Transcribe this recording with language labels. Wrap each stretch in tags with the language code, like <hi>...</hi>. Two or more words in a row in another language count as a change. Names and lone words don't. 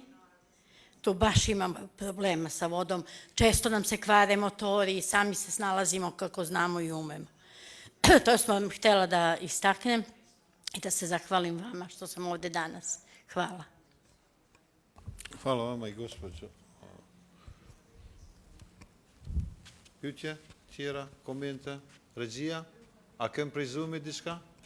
<sr>Tu baš imamo problema sa vodom. Često nam se kvare motori i sami se snalazimo kako znamo i umemo. To sam htjela da istaknem i da se zahvalim vama što sam ovde danas. Hvala. Hvala vama i gospođo.</sr> <sq>Pyetje, tjera, komente, regjia, a kem prizumi diçka?</sq>